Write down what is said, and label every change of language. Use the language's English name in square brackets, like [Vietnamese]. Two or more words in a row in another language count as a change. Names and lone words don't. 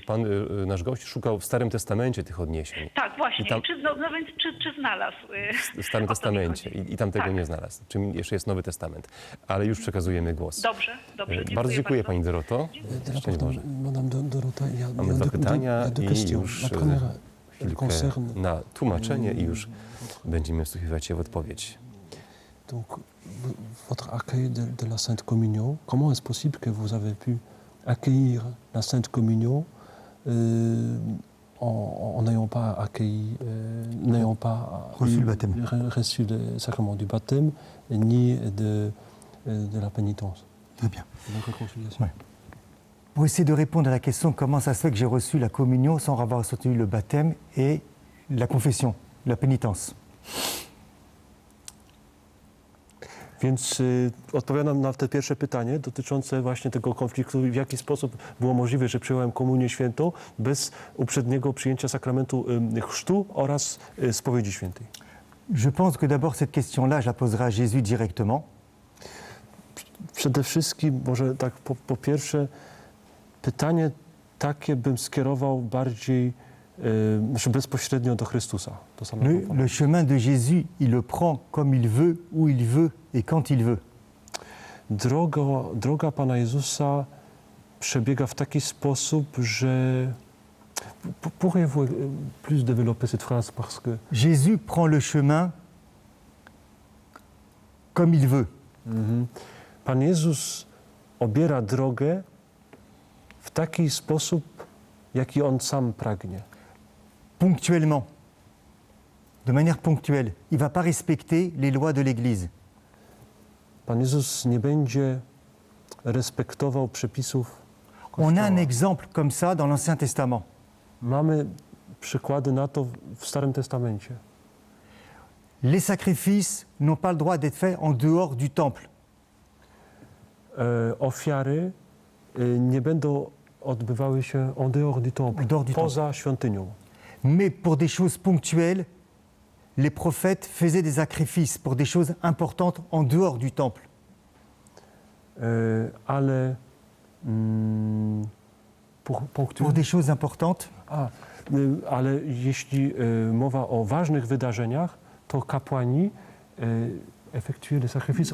[Polish] pan, nasz gość szukał w Starym Testamencie tych odniesień. Tak, właśnie. I tam- Czy znalazł? W Starym o to mi Testamencie chodzi. i tam tego Tak. nie znalazł. Czym jeszcze jest Nowy Testament. Ale już przekazujemy głos. Dobrze. Bardzo dziękuję Pani Doroto. Szczęść Boże. [French] Madame Dorota, [Polish] Mamy dwa pytania i już [French] La première, elle [Polish] chwilkę [French] concerne [Polish] na tłumaczenie i już będziemy wsłuchiwać się w odpowiedź. [French] donc votre accueil de la Sainte Communion. Comment est-ce possible que vous avez pu accueillir la Sainte Communion en n'ayant pas accueilli, n'ayant pas Reçu le baptême. reçu le sacrement du baptême ni de la pénitence, Très bien. de la réconciliation. Ouais. Pour essayer de répondre à la question comment ça se fait que j'ai reçu la communion sans avoir reçu le baptême et la confession. la pénitence. [Polish] Więc odpowiadam na te pierwsze pytanie dotyczące właśnie tego konfliktu, w jaki sposób było możliwe, że przyjąłem komunię świętą bez uprzedniego przyjęcia sakramentu chrztu oraz spowiedzi świętej. [French] Je pense que d'abord cette question-là, je la poserai à Jésus directement. [Polish] Przede wszystkim, może tak po pierwsze, pytanie takie bym skierował bardziej znaczy bezpośrednio do Chrystusa, do samego Pana. [French] Le chemin de Jésus, il le prend comme il veut, où il veut et quand il veut. [Polish] Droga Pana Jezusa przebiega w taki sposób, że... [French] Pourriez-vous plus développer cette phrase parce que... Jésus prend le chemin comme il veut. [Polish] Pan Jezus obiera drogę w taki sposób, jaki On sam pragnie. [French] Ponctuellement, de manière ponctuelle. Il ne va pas respecter les lois de l'Église. [Polish] Pan Jezus nie będzie respektował przepisów [French] On a un [Polish] Kościoła. [French] exemple comme ça dans l'Ancien Testament. [Polish] Mamy przykłady na to w Starym Testamencie. [French] Les sacrifices n'ont pas le droit d'être faits en dehors du temple. [Polish] Ofiary nie będą odbywały się [French] en dehors du temple, En dehors du [Polish] poza świątynią. [French] Mais pour des choses ponctuelles, les prophètes faisaient des sacrifices pour des choses importantes en dehors du temple. [Polish] Ale [French] Pour des choses importantes, [Polish] ale jeśli mowa o ważnych wydarzeniach, to kapłani [French] effectuaient les sacrifices